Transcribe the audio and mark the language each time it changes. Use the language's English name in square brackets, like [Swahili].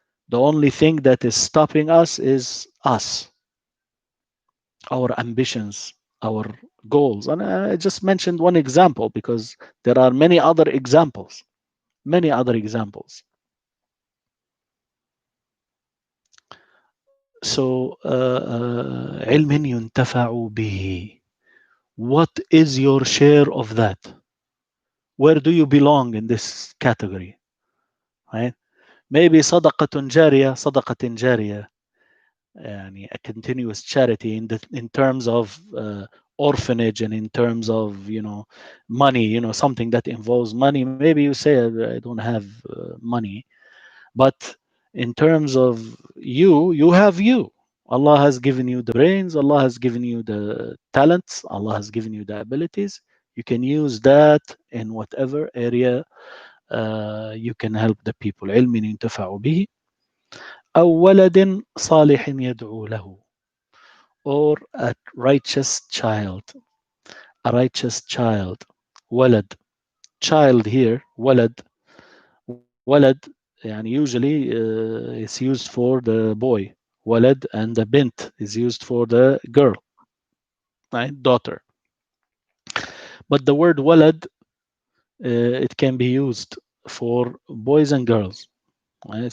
[English] The only thing that is stopping us is us, our ambitions, our goals. And I just mentioned one example because there are many other examples, many other examples. [Arabic] So, علم ينتفع به. [English] What is your share of that? Where do you belong in this category? Right? Maybe [Arabic] صدقة جارية, صدقة جارية, [English] a continuous charity in terms of orphanage and in terms of money, something that involves money. Maybe you say I don't have money, but in terms of you have you. Allah has given you the brains, Allah has given you the talents, Allah has given you the abilities. You can use that in whatever area you can help the people. [Arabic] علم ينتفع به أو ولد صالح يدعو له, [English] or a righteous child. A righteous child. ولد. Child here, ولد. ولد, usually it's used for the boy. ولد, and the bint is used for the girl, right? Daughter. But the word ولد, it can be used for boys and girls. Right?